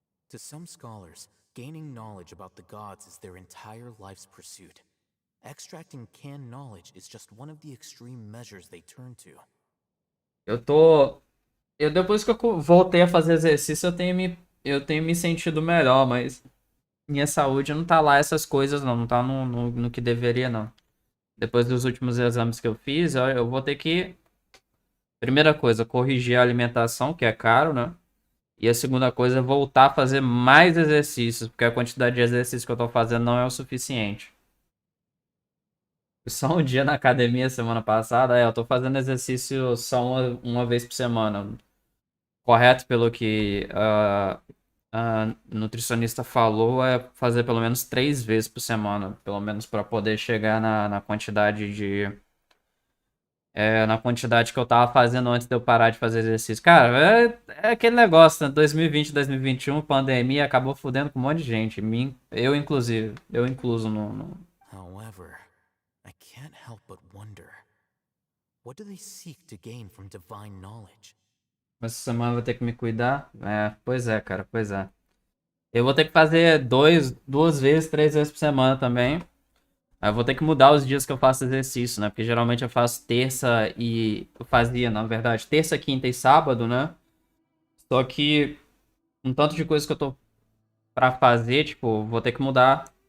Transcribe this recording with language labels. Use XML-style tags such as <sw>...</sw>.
<en>To some scholars, gaining knowledge about the gods is their entire life's pursuit. Extracting canned knowledge is just one of the extreme measures they turn to.</en> <pt>Depois que eu voltei a fazer exercício, eu tenho me sentido melhor, mas minha saúde não tá lá essas coisas não tá no que deveria não. Depois dos últimos exames que eu fiz, eu vou ter que, primeira coisa, corrigir a alimentação, que é caro, né? E a segunda coisa é voltar a fazer mais exercícios, porque a quantidade de exercícios que eu tô fazendo não é o suficiente. Só um dia na academia semana passada, eu tô fazendo exercício só uma vez por semana. Correto pelo que a nutricionista falou, é fazer pelo menos 3 vezes por semana, pelo menos para poder chegar na quantidade na quantidade que eu tava fazendo antes de eu parar de fazer exercício. Cara, é aquele negócio, né? 2020, 2021, pandemia, acabou fudendo com um monte de gente. Eu, inclusive. Eu incluso no...</pt> <en>However, I can't help but wonder, what do they seek to gain from divine knowledge?</en> <pt>Essa semana eu vou ter que me cuidar. Pois é, cara, pois é. Eu vou ter que fazer 2 vezes, 3 vezes por semana também. Eu vou ter que mudar os dias que eu faço exercício, né? Porque geralmente eu faço terça e... Eu fazia, na verdade, terça, quinta e sábado, né? Só que um tanto de coisa que eu tô pra fazer, tipo, vou ter que mudar.</pt>